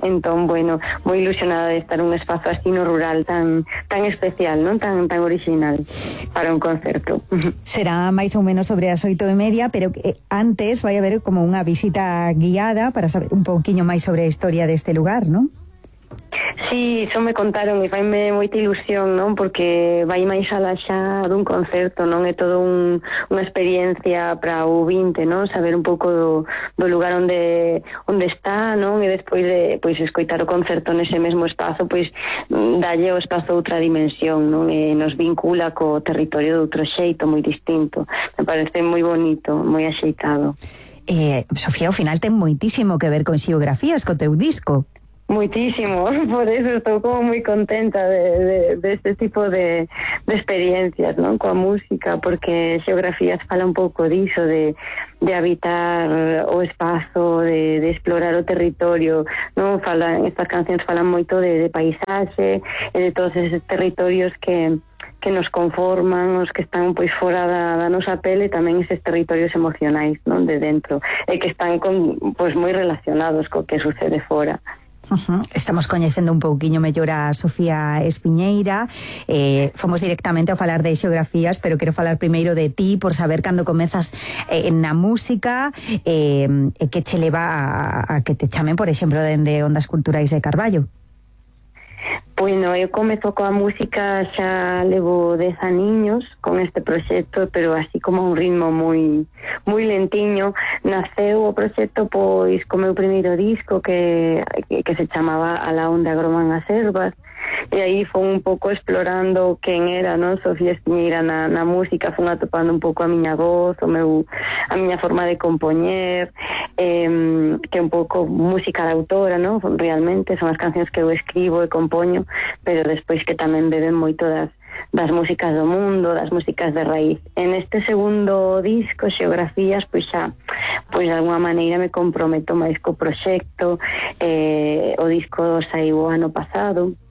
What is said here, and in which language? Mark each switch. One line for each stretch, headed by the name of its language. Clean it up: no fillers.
Galician: Entón, bueno, moi ilusionada de estar un espazo así no rural tan especial, non? Tan original para un concerto. Será máis ou menos sobre as 8:30, pero antes vai haber como unha visita guiada para saber un pouquiño máis sobre a historia deste lugar, non?
Spanish: Sí, eso me contaron y
Galician: faime moita ilusión,
Spanish: ¿no?
Galician: Porque vai máis alá xa dun concerto, non é todo unha experiencia para o 20, ¿no? Saber un pouco do lugar onde está, ¿no? E despois de pois escoitar o concerto nese mesmo espazo, pois dalle o espazo outra dimensión, ¿no? E nos vincula co territorio de outro xeito moi distinto. Me parece moi bonito, moi axeitado. Sofía, ao final ten moitísimo que ver con Xeografías, co teu disco.
Spanish: Muchísimo, por eso estoy como muy contenta de este tipo de experiencias, ¿no?
Galician: Con música, porque Xeografías fala un poco de eso, de habitar o espacio, de explorar o territorio, ¿no?
Spanish: Estas canciones falan mucho de paisaje, de todos esos territorios que nos conforman,
Galician: os que están pois fora da nosa pele, tamén eses territorios emocionais,
Spanish: ¿no?
Galician: De dentro, e que están con pois moi relacionados co que sucede fora. Estamos coñecendo un pouquiño mellor a Sofía Espiñeira. Fomos directamente a falar de Xeografías, pero quero falar primeiro de ti, por saber cando comezas na música, que che leva a que te chamen, por exemplo, de Ondas Culturais de Carballo. Bueno, eu comezo coa música xa levo 10 aniños con este proxecto, pero así como un ritmo moi moi lentiño. Naceu o proxecto pois co meu primeiro disco que se chamaba A la onda groman as ervas, e aí foi un pouco explorando quen era, non? Sofía Espiñeira na música, foi atopando un pouco a miña voz, a miña forma de compoñer, que un pouco música de autora, non? Realmente son as cancións que eu escribo e compoño, pero despois que tamén beben moito das músicas do mundo, das músicas de raíz. En este segundo disco, Xeografías, pois xa, pois de alguma maneira me comprometo máis co proxecto. O disco saiu o ano pasado.